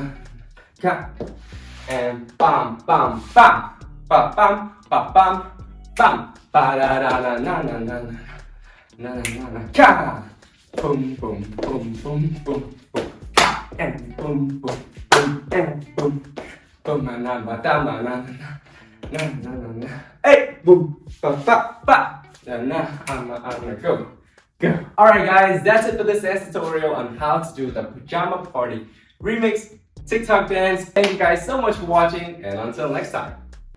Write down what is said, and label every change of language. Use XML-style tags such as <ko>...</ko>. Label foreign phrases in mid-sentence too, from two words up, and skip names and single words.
<en>ka, and bam bam bam, ba bam ba bam bam, ba da da na na na na na na na ka, boom boom boom boom boom boom, and boom boom boom and boom boom na na ba da na na na na na na, hey boom ba ba ba. Now I'm gonna go. Alright guys, that's it for this dance tutorial on how to do the Pajama Party remix TikTok dance. Thank you guys so much for watching, and until next time.</en>